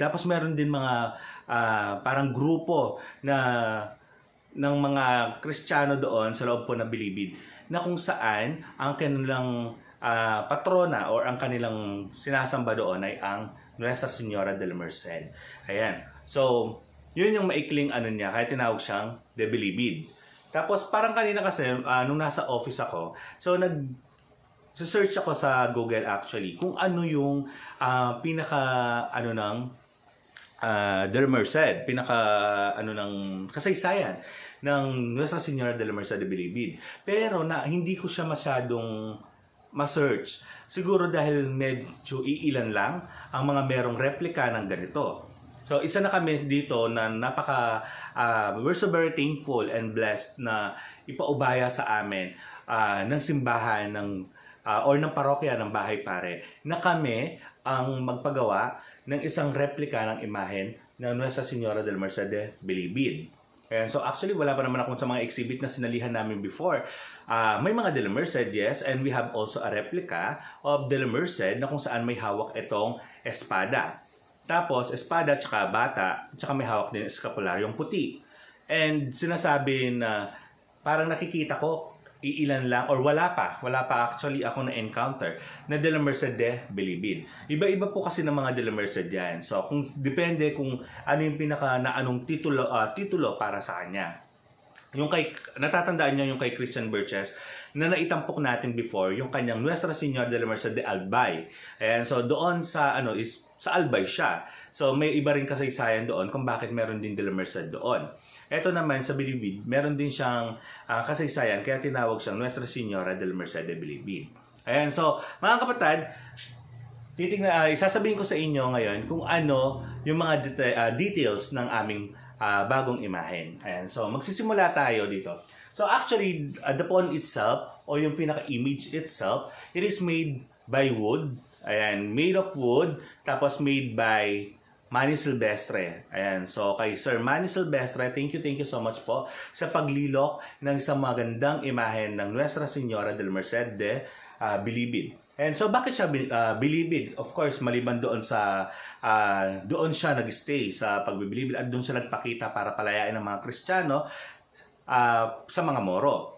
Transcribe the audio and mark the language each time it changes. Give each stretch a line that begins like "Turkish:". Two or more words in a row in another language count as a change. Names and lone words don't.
Filipino: Tapos, meron din mga parang grupo ng mga Kristiyano doon sa loob po ng Bilibid na kung saan ang kanilang patrona or ang kanilang sinasamba doon ay ang Nuestra Señora de la Merced. Ayan. So, yun yung maikling niya, kaya tinawag siyang De Bilibid. Tapos, parang kanina kasi, nung nasa office ako, so search ako sa Google actually kung ano yung pinaka ano ng de la Merced, pinaka ano ng kasaysayan ng Nuestra Señora de la Merced de Bilibid. Pero hindi ko siya masyadong ma-search. Siguro dahil medyo iilan lang ang mga merong replika ng ganito. So isa na kami dito na
English: we're so very thankful and blessed
Filipino: na ipaubaya sa amin ng simbahan or ng parokya ng Bahay Pare na kami ang magpagawa ng isang replika ng imahen ng Nuestra Señora del Merced de Bilibid.
English: And so actually
Filipino: wala pa naman ako sa mga exhibit na sinalihan namin before. May mga de la Merced,
English: yes, and we have also a replica of de la Merced
Filipino: na kung saan may hawak itong espada. Tapos espada tsaka bata, tsaka may hawak din eskapularyong puti. And sinasabi na parang nakikita ko iilan lang or wala pa actually ako na-encounter na de la Merced de Bilibid. Iba-iba po kasi ng mga de la Merced yan. So kung depende kung ano yung anong titulo para sa kanya. Yung natatandaan niyo yung kay Christian Burches na naitampok natin before, yung kanyang Nuestra Señora de la Merced de Albay.
English: And so
Filipino: doon sa sa Albay siya. So may iba rin kasaysayan doon kung bakit meron din de la Merced doon. Ito naman sa Bilibid, meron din siyang kasaysayan kaya tinawag siyang Nuestra Señora del Merced de Bilibid. Ayan, so mga kapatid, sasabihin ko sa inyo ngayon kung ano yung mga details ng aming bagong imahen. Ayan, so magsisimula tayo dito.
English: So actually, the pawn itself
Filipino: o yung pinaka-image
English: itself, it is made by wood. Ayan, made of wood, tapos made by Manny Silvestre. Ayan.
Filipino: So, kay Sir Manny Silvestre,
English: thank you so much
Filipino: po sa paglilok ng isang magandang imahen ng Nuestra Señora del Merced de Bilibid.
English: And so,
Filipino: bakit siya Bilibid?
English: Of course,
Filipino: maliban doon doon siya nag-stay sa pagbibilibid at doon siya nagpakita para palayain ng mga Kristiyano sa mga Moro.